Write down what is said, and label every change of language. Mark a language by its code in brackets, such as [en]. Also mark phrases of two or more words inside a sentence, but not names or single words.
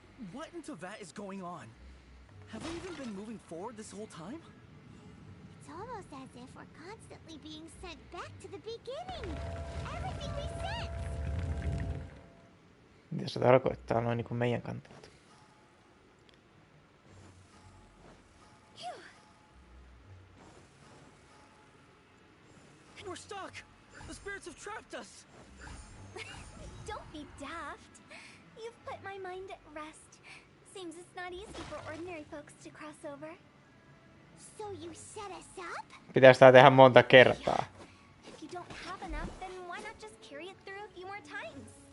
[en] What in Tibet is going on? Have we even been moving forward this whole time? It's almost as if we're constantly being sent back to the beginning. Everything resets. [fi] Mitä se tarkoittaa noin niinku meidän kantilta? [en] We're stuck! The spirits have trapped us! Don't be daft. You've put my mind at rest. Seems it's not easy for ordinary folks to cross over. So you set us up? [fi] Pitäis tää tehdä monta kertaa. [en] If you don't have enough, then why not just carry it through a few more times?